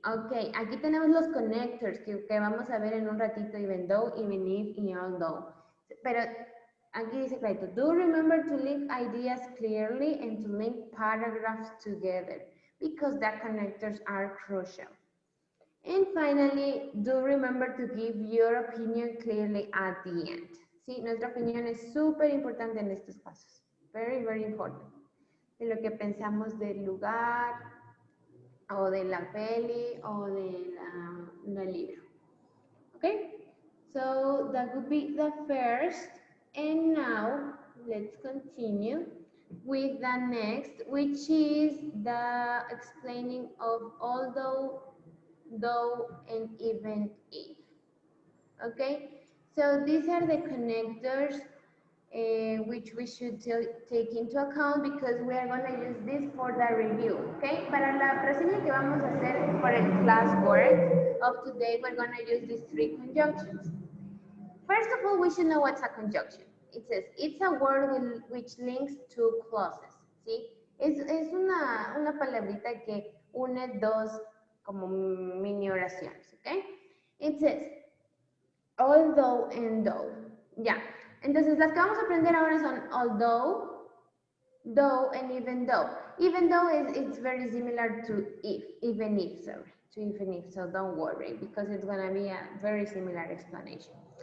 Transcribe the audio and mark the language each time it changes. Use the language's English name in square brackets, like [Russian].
[Spanish] Ok, aquí tenemos los connectors que vamos a ver en un ratito, [English] even though, even if, [Spanish] y although. Pero aquí dice clarito, [English] do remember to link ideas clearly and to link paragraphs together because the connectors are crucial. And finally, do remember to give your opinion clearly at the end. [Spanish] Sí, nuestra opinión es súper importante en estos casos. [English] Very, very important. [Spanish] De lo que pensamos del lugar, o de la peli, o del libro. [English] Okay? So that would be the first. And now, let's continue with the next, which is the explaining of although, though, and even if. Okay? So these are the connectors which we should take into account because we are going to use this for the review, okay? [Spanish] Para la reseña que vamos a hacer [English] for el classwork of today, we're going to use these three conjunctions. First of all, we should know what's a conjunction. It says, it's a word which links two clauses, ¿sí? [Spanish] Es una palabrita que une dos como mini oraciones, okay? [English] It says, although and though. Ya. [Spanish] Entonces, las que vamos a aprender ahora son although, though, and even though. [English] Even though it's very similar to if, even if, sorry, to even if, so don't worry, because it's gonna be a very similar explanation.